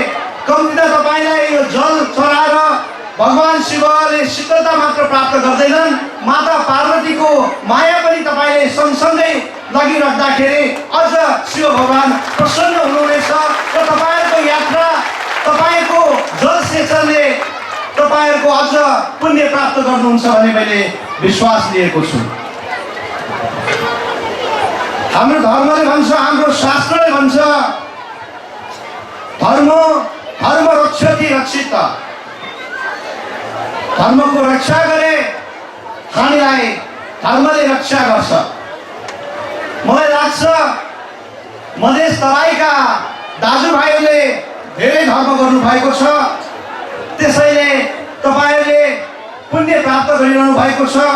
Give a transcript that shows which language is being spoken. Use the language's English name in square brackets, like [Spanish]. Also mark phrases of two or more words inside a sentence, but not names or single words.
[Nepali] कम्तीमा तपाईलाई यो जल चढाएर भगवान शिवले शीतलता मात्र प्राप्त गर्दैनन्, माता पार्वतीको माया पनि तपाईले सँगसँगै लगिराख्दाखेरि अझ शिव भगवान प्रसन्न हुनुहुनेछ र तपाईहरुको यात्रा, तपाईको जल सेचनले तपाईहरुको अझ पुण्य प्राप्त गर्नुहुन्छ भन्ने मैले विश्वास लिएको छु। हाम्रो धर्मले भन्छ, हाम्रो शास्त्रले भन्छ, [Sanskrit] धर्म रक्षति रक्षित। [Nepali] धर्मको रक्षा गरे हामीलाई धर्मले रक्षा गर्छ। मलाई लाग्छ मधेस तराईका दाजुभाइहरूले धेरै धर्म गर्नु भएको छ, त्यसैले तपाईहरुले पुण्य प्राप्त गरिरहनु भएको छ।